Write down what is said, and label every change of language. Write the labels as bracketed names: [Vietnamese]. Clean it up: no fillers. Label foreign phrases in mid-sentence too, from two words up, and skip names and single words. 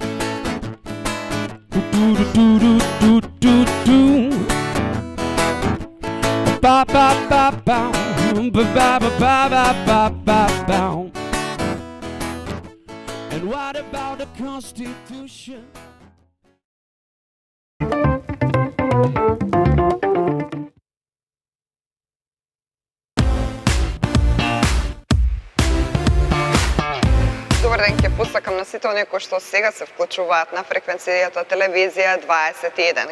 [English] Do do do do do do do. Ba ba ba ba ba ba ba ba ba ba ba. And what about the Constitution? [Macedonian] Добар ден, ќе пуштакам на сите оние кои што сега се вклучуваат на фреквенцијата телевизија 21.